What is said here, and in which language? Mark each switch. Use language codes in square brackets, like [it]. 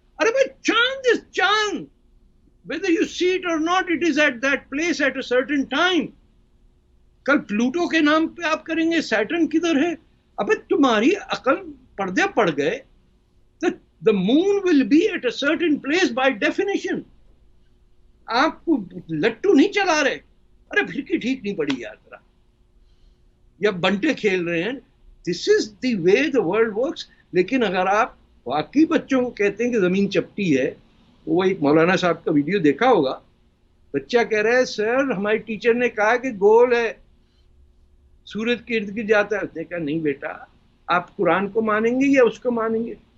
[ur] ارے بھائی چاند [en] is چاند, whether you see it or not, it is at that place at a certain time. [ur] کل Pluto کے نام پہ آپ کریں گے سیٹرن کدھر ہے؟ ابے تمہاری عقل پردے پڑ گئے. [en] The moon will be at a certain place by definition. [ur] آپ کو لٹو نہیں چلا رہے. ارے پھر کی ٹھیک نہیں پڑی یار ذرا, یا بنٹے کھیل رہے ہیں. [en] This is the way the world works. [ur] لیکن اگر آپ واقعی بچوں کو کہتے ہیں کہ زمین چپٹی ہے, وہ ایک مولانا صاحب کا ویڈیو دیکھا ہوگا, بچہ کہہ رہا ہے سر ہماری ٹیچر نے کہا کہ گول ہے, سورج کے ارد گرد جاتا ہے. اس نے کہا نہیں بیٹا, آپ قرآن کو مانیں گے یا اس کو مانیں گے؟